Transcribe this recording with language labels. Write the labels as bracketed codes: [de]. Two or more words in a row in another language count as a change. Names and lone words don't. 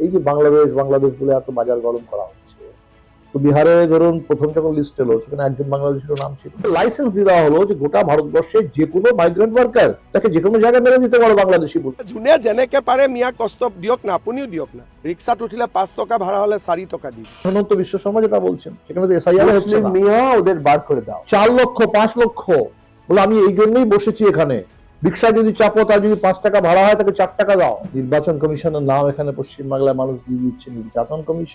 [bn] এই যে বাংলাদেশ বাংলাদেশ বলে এত বাজার গরম করা হচ্ছে, তো বিহারে ধরুন প্রথম যখন লিস্ট এলো সেখানে একজন বাংলাদেশের নাম ছিল, লাইসেন্স দেওয়া হলো যে গোটা ভারতবর্ষে যে কোনো [en] migrant worker [bn] তাকে যে কোনো জায়গায় মেরে দিতে পারো বাংলাদেশি বলে। [as] যোনে যেনেকে পাৰে মিয়া কষ্ট দিয়ক না, আপুনিও দিয়ক না। রিক্সাত উঠিলে 5 টাকা ভাড়া হলে 4 টাকা দিন। [bn] হেমন্ত বিশ্ব শর্মা যেটা বলছেন সেখানে এসআইআর হচ্ছে না, মিয়া ওদের বার করে দাও 4 লক্ষ 5 লক্ষ বলে আমি এই জন্যই বসেছি এখানে, রিক্সা যদি চাপো তার যদি 5 টাকা ভাড়া হয় তাকে 4 টাকা দাও। নির্বাচন কমিশনের নাম এখানে পশ্চিমবাংলায় মানুষ দিয়ে দিচ্ছে নির্যাতন কমিশন।